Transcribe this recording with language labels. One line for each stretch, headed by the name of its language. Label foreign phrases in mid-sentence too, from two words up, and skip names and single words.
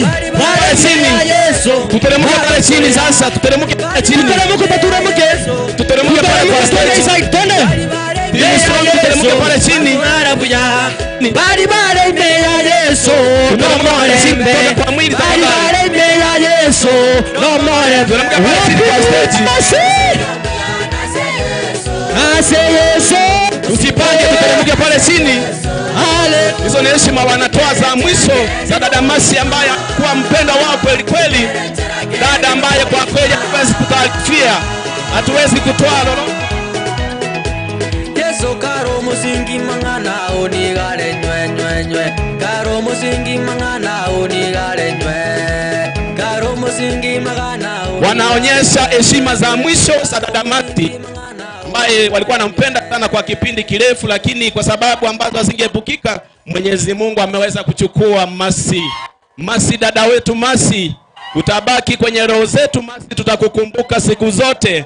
Swahili: Pale chini. Tuteremke pale chini sasa. Tuteremke pale chini. Tuteremke pale kwa stage. Twende. Team Strong tuteremke pale chini.
Gusii: Bari bare meya Yesu.
English: No more
Swahili: kwa mwili
Gusii: bari bare meya Yesu.
English: No more.
Swahili: Tuteremke pale chini kwa stage.
Gusii: Ase Yesu.
Swahili: Usipange, tuteremke pale chini. Hizo ni heshima wanatoa za mwisho za dada Mercy ambaye kuwa mpendwa wao kweli kweli. Dada ambaye kwa kweli hatuwezi kutarifia, hatuwezi kutoa lolote.
Gusii: Yesu karo musingi mangana onigale nywe. Karo musingi mangana onigale nywe. Karo musingi mangana.
Swahili: Wanaonyesha heshima za mwisho za dada Mercy ambaye walikuwa wanampenda sana kwa kipindi kirefu, lakini kwa sababu ambazo hazingeepukika Mwenyezi Mungu ameweza kuchukua Mercy. Mercy, dada wetu Mercy, utabaki kwenye roho zetu Mercy, tutakukumbuka siku zote.